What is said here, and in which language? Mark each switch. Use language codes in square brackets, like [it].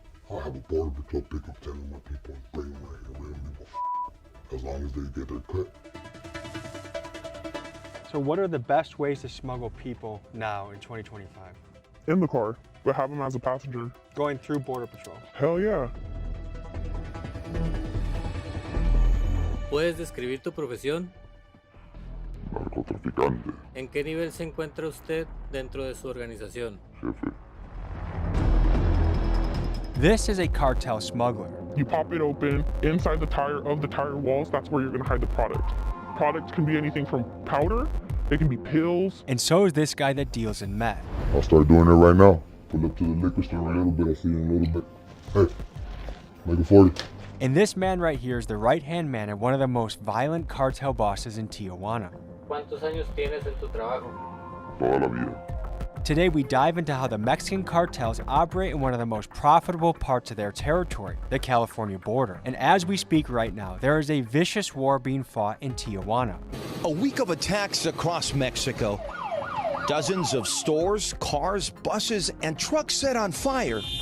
[en] I'll have a border patrol pick up 10 of my people and bring them right here. We don't give a as long as they get their cut. So what are the best ways to smuggle people now in 2025? In the car, but have them as a passenger. Going through Border Patrol. Hell yeah. [es] ¿Puedes describir tu profesión? Narcotraficante, ¿En qué nivel se encuentra usted dentro de su organización? jefe. [en] This is a cartel smuggler. You pop it open, inside the tire of the tire walls, that's where you're gonna hide the product. Product can be anything from powder, it can be pills. And so is this guy that deals in meth. I'll start doing it right now. Pull up to the liquor store a little bit. I'll see you in a little bit. Hey, make it 40. And this man right here is the right-hand man of one of the most violent cartel bosses in Tijuana. [es] ¿Cuántos años tienes en tu trabajo? Toda la vida. [en] Today we dive into how the Mexican cartels operate in one of the most profitable parts of their territory, the California border. And as we speak right now, there is a vicious war being fought in Tijuana. A week of attacks across Mexico. Dozens of stores, cars, buses, and trucks set on fire.